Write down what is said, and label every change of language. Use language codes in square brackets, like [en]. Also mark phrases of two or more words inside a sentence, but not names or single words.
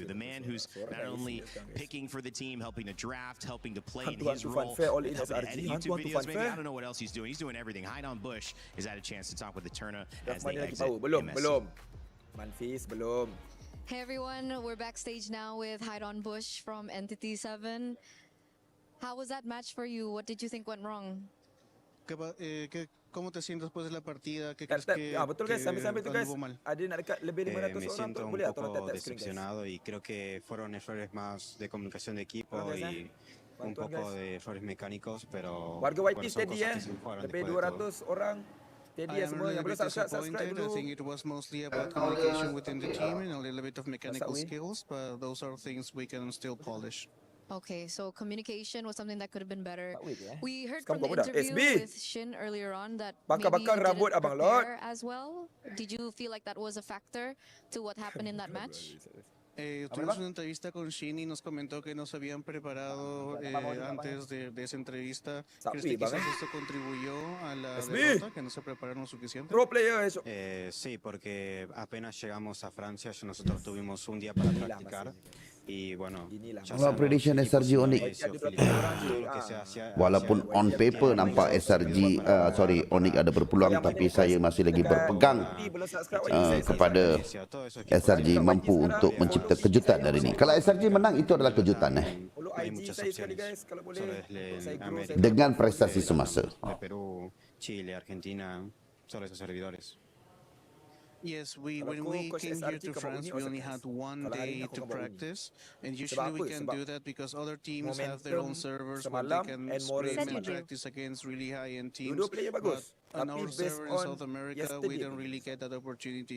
[en] The man who's not only picking for the team, helping to draft, helping to play in his role, helping edit YouTube videos, maybe, I don't know what else he's doing. He's doing everything. Hide on Bush has had a chance to talk with the Turner as they exit MSC. [ms] Manfis belum. [en] Hey everyone, we're backstage now with Hide on Bush from Entity 7. How was that match for you? What did you think went wrong? [es] ¿Cómo te sientes después de la partida? ¿Qué crees que [ms] betul guys, sambil tu guys. Ada nak dekat lebih 500 orang tu boleh atau [es] un poco decepcionado y creo que fueron errores más de comunicación de equipo y un poco de errores mecánicos, pero [ms] warga YT steady lebih 200 orang. Steady [en] am [ms] semua [en] a [ms] yang [en] little [ms] belum [en] bit [ms] subscribe [en] disappointed. I [ms] dulu. [en] think it was mostly about communication within the team and a little bit of mechanical skills, but those are things we can still polish. Okay, so communication was something that could have been better. We heard [ms] Sekarang [en] from the [ms] buat budak. [en] interview with Shin earlier on that maybe [ms] Bakar-bakar [en] you [ms] rambut [en] didn't [ms] Abang Lot. [en] prepare as well. Did you feel like that was a factor to what happened in that match? [es] Tuvimos una entrevista con Shin y nos comentó que no se habían preparado antes de esa entrevista. ¿Crees que quizás esto contribuyó a la derrota, que no se prepararon suficiente? [en] Pro player [es] eso. Sí, porque apenas llegamos a Francia, nosotros tuvimos un día para practicar. Y bueno, [ms] Kalau prediction SRG Onyx, walaupun [en] on paper [ms] nampak SRG, Onyx ada berpeluang, tapi saya masih lagi berpegang kepada SRG mampu untuk mencipta kejutan hari ini. Kalau SRG menang, itu adalah kejutan dengan prestasi semasa. [es] Perú, Chile, Argentina, solo esos servidores. [en] Yes, when we came here to France, we only had one day to practice, and usually we can do that because other teams have their own servers where they can scrim and practice against really high-end teams. But on our server in South America, we don't really get that opportunity.